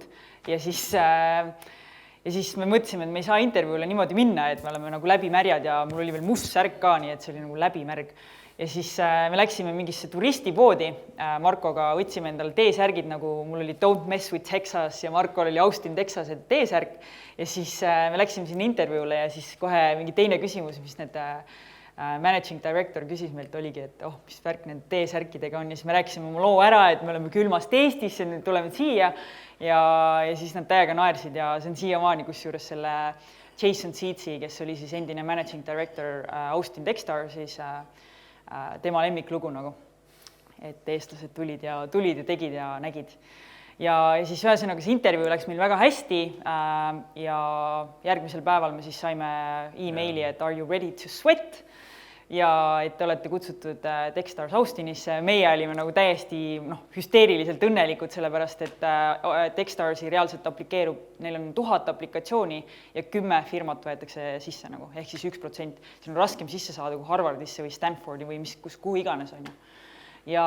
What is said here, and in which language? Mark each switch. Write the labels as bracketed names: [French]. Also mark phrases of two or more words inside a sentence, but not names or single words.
[Estonian] Ja siis me mõtlesime, et me ei saa intervjuule niimoodi minna, et me oleme nagu läbimärjad ja mul oli veel must särk ka, nii et see oli nagu läbimärg. Ja siis me läksime mingisse turistipoodi, Markoga võtsime endale T-särgid, nagu mul oli [English] Don't Mess with Texas [Estonian] ja Markol oli Austin, Texas T-särk. Ja siis me läksime sinna intervjuule ja siis kohe mingi teine küsimus, mis need [English] managing director [Estonian] küsis meilt oligi, et mis värk need T-särkidega on ja siis me rääkisime oma loo ära, et me oleme külmast Eestisse, nüüd tuleme siia ja siis nad täiega naersid ja see on siiamaani kusjuures selle Jason Seetsi, kes oli siis endine [English] managing director [Estonian] Austin Techstar, siis tema lemmiklugu nagu, et eestlased tulid ja tegid ja nägid. Ja siis ühesõnaga see intervjuu läks meil väga hästi ja järgmisel päeval me siis saime e-maili, et [English] are you ready to sweat? [Estonian] Ja et te olete kutsutud Techstars Austinisse. Meie olime nagu täiesti hüsteeriliselt õnnelikud, sellepärast et Techstarsi reaalselt aplikeerub, neil on 1000 aplikatsiooni ja 10 firmat võetakse sisse nagu, ehk siis 1%. See on raskem sisse saada kui Harvardisse või Stanfordi või kuhu iganes on ju.